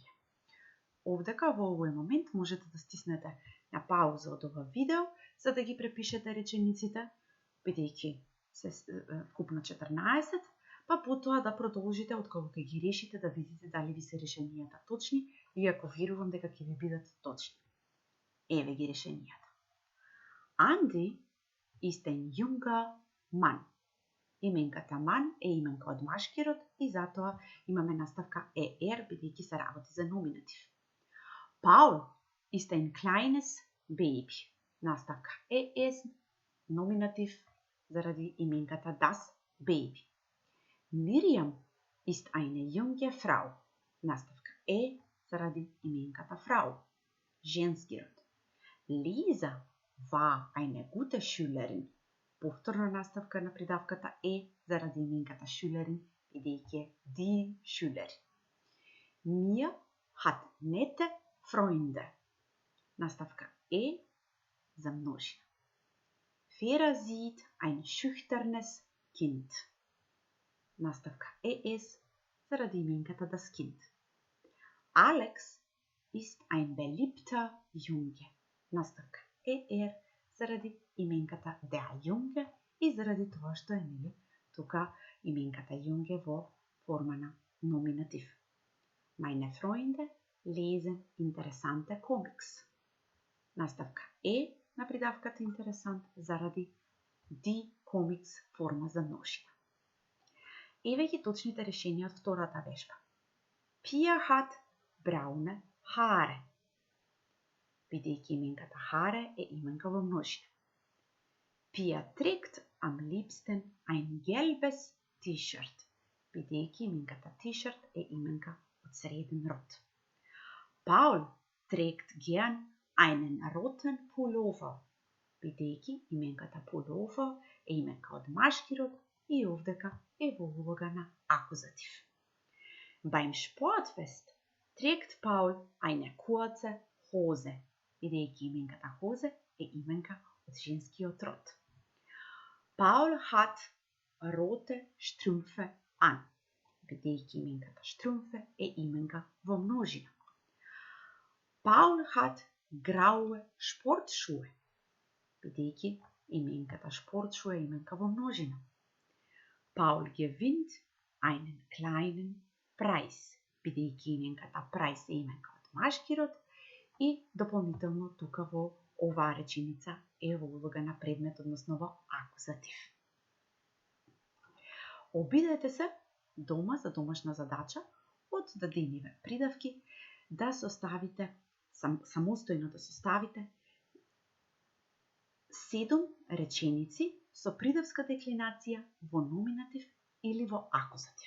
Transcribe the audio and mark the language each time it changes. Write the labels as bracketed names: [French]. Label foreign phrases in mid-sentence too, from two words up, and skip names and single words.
[Macedonian] Овдека во овој момент можете да стиснете на пауза од ова видео, за да ги препишете речениците, бидејќи се вкупно 14, па потоа да продолжите од кога ќе ги решите да видите дали ви се решенијата точни, иако верувам дека ќе ви бидат точни. Еве ги решенијата. [German] Andi ist ein junger Mann. [Macedonian] Именката Mann е именка од машки род и затоа имаме наставка er, бидејќи се работи за номинатив. [German] Paul ist ein kleines Baby. [Macedonian] Наставка es, номинатив заради именката [German] das Baby. Miriam ist eine junge Frau. [Macedonian] Наставка заради именката Frau. Женски род. [German] Lisa war eine gute Schülerin. [Macedonian] повторна наставка на придавката е заради именката Schülerin, бидејќи е [German] die Schülerin. Mir hat nette Freunde. [Macedonian] Наставка е за множина. [German] Vera sieht ein schüchternes Kind. [Macedonian] Наставка es заради именката [German] das Kind. Alex ist ein beliebter Junge. [Macedonian] Наставка заради именката [German] der Junge [Macedonian] и заради тоа што е тука именката Junge во форма на номинатив. [German] Meine Freunde lesen interessante Comics. [Macedonian] Наставка на придавката интересант заради [German] die Comics [Macedonian] форма за множина. Еве ги точните решенија од втората вежба. [German] Pia hat braune Haare. [Macedonian] Бидејќи именката Haare е именка во множина. [German] Pia trägt am liebsten ein gelbes T-shirt. [Macedonian] Бидејќи именката T-shirt е именка од среден род. [German] Paul trägt gern einen roten Pullover. [Macedonian] Бидејќи именката Pullover е именка од машки род и овдека е во улога на акузатив. [German] Beim Sportfest trägt Paul eine kurze Hose. [Macedonian] Бидејќи именката Hose е именка од женскиот род. [German] Paul hat rote Strümpfe an. [Macedonian] Бидејќи именката Strümpfe е именка во множина. [German] Paul hat graue Sportschuhe. [Macedonian] Бидејќи именката Sportschuhe е именка во множина. [German] Paul gewinnt einen kleinen Preis. [Macedonian] Бидејќи именката Preis е именка од машки род и дополнително тука во оваа реченица е во улога на предмет, односно во акузатив. Обидете се дома за домашна задача од дадениве придавки да составите, самостојно да составите 7 реченици со придавска деклинација во номинатив или во акузатив.